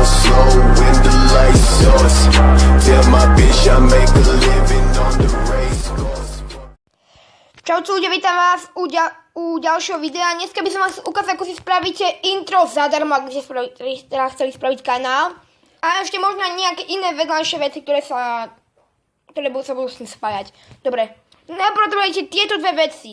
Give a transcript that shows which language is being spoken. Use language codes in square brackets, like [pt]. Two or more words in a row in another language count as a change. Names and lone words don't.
[en] glow when the lights off. Tell my bitch I make a living on the race course. [sk] Čaute ľudia, vítam vás u ďalšieho videa. Dneska by som vás ukázal, ako si spravíte intro zadarmo, ak by ste chceli spraviť kanál. A ešte možno nejaké iné vedľajšie veci, ktoré sa budú s tým spájať. Dobre, najprv potrebujete tieto dve veci.